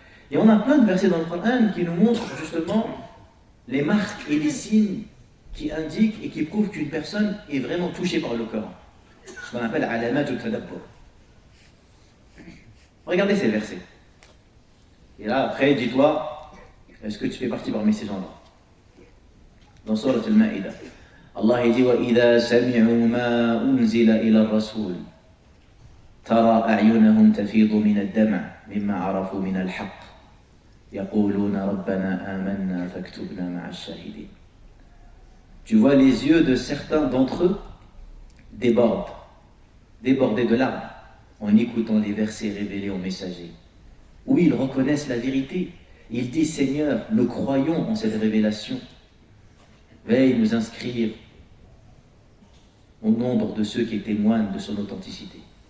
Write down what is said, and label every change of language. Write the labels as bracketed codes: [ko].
[fr] Et on a plein de versets dans le Coran qui nous montrent justement les marques et les signes qui indiquent et qui prouvent qu'une personne est vraiment touchée par le Coran. Ce qu'on appelle alamat al-tadabbur. Regardez ces versets. Et là, après, dis-toi, est-ce que tu fais partie parmi ces gens-là? Dans Surat al-Ma'idah, Allah dit [ar] وَإِذَا سَمِعُوا مَا أُنزِلَ إِلَى الرَّسُولِ ترى أعينهم تفيض من الدمع مما عرفوا من الحق يقولون ربنا آمنا فاكتبنا مع الشاهدين. [fr] Tu vois les yeux de certains d'entre eux débordés de larmes en écoutant les versets révélés aux messagers. Oui, ils reconnaissent la vérité. Ils disent Seigneur, nous croyons en cette révélation. Veuille nous inscrire au nombre de ceux qui témoignent de son authenticité.